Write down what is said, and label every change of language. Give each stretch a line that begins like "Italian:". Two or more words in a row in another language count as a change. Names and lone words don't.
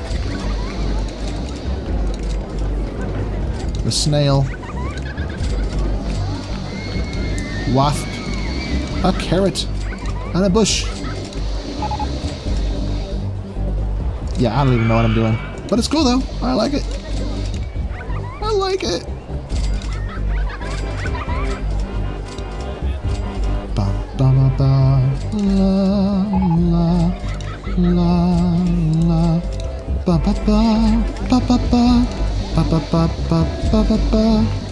English: The snail. Wasp. A carrot. And a bush. Yeah, I don't even know what I'm doing. But it's cool though. I like it. I like it. Ba ba ba ba. La la la la. Ba ba ba ba ba ba. Ba ba ba ba ba ba ba.